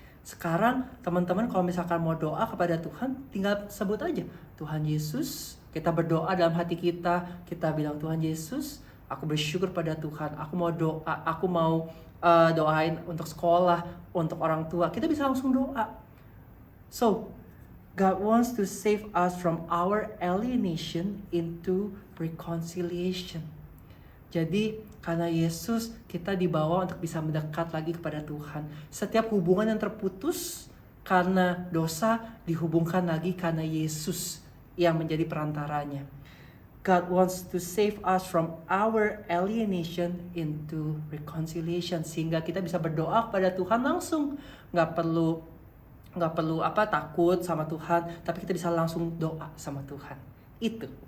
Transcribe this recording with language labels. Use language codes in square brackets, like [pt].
[id] Sekarang teman-teman kalau misalkan mau doa kepada Tuhan, tinggal sebut aja Tuhan Yesus. Kita berdoa dalam hati kita bilang, Tuhan Yesus, aku bersyukur pada Tuhan. Aku mau doain untuk sekolah, untuk orang tua. Kita bisa langsung doa. [en] So, God wants to save us from our alienation into reconciliation. [id] Jadi, karena Yesus, kita dibawa untuk bisa mendekat lagi kepada Tuhan. Setiap hubungan yang terputus karena dosa dihubungkan lagi karena Yesus yang menjadi perantaranya. [en] God wants to save us from our alienation into reconciliation. [id] Sehingga kita bisa berdoa kepada Tuhan langsung. Nggak perlu takut sama Tuhan, tapi kita bisa langsung doa sama Tuhan. Itu.